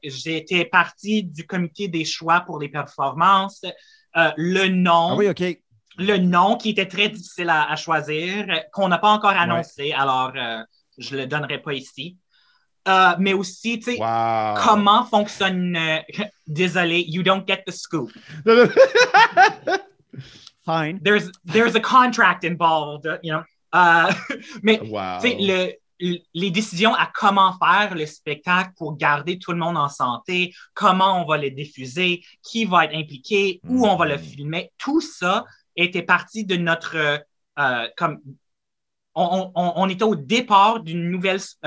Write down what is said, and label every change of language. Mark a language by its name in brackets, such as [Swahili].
[French] J'étais partie du comité des choix pour les performances. Le nom. Ah oui, OK. Le nom qui était très difficile à choisir, qu'on n'a pas encore annoncé, alors je ne le donnerai pas ici. Mais aussi, tu sais, comment fonctionne... Désolé, [English] you don't get the scoop. Fine. There's a contract involved, you know. [French] Mais, tu sais, les décisions à comment faire le spectacle pour garder tout le monde en santé, comment on va le diffuser, qui va être impliqué, où on va le filmer, tout ça était parti de notre... on était au départ d'une nouvelle...